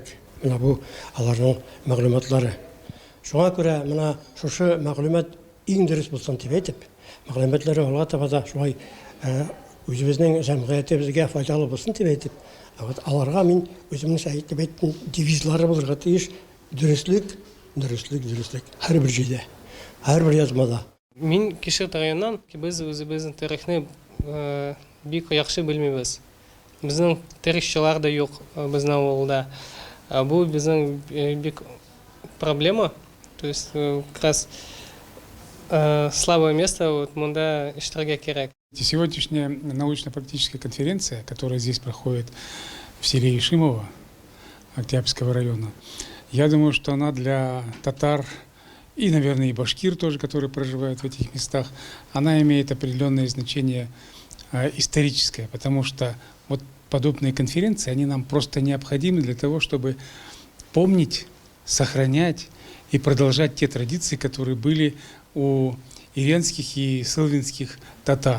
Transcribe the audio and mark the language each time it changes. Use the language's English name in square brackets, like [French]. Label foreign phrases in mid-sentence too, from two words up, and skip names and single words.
[Tatar] Менә бу аларның мәгълүматлары. Шуңа күрә менә шушы мәгълүмат иң дөрес булсын дип әйтеп, мәгълүматлары алга таба да шулай үзебезнең җәмгыятебезгә файдалы булсын дип әйтеп, аларга мин үземнең әйтеп әйткән девизлары булырга тиеш: дөрестлек, дөрестлек, дөрестлек. Һәрбер җирдә, һәрбер язмада. Мин кеше тагыннан без үзебезнең тарихны бик яхшы белмибез. Безнең тарихчылар да юк безнең авылда. Бу безнең бик проблема. [Russian] То есть как раз слабое место вот [Tatar] монда эштәргә кирәк. [Russian] Сегодняшняя научно-практическая конференция, которая здесь проходит в селе Ишимово Октябрьского района, я думаю, что она для татар и, наверное, и башкир тоже, которые проживают в этих местах, она имеет определенное значение историческое, потому что вот подобные конференции, они нам просто необходимы для того, чтобы помнить, сохранять и продолжать те традиции, которые были у иренских и сылвинских татар.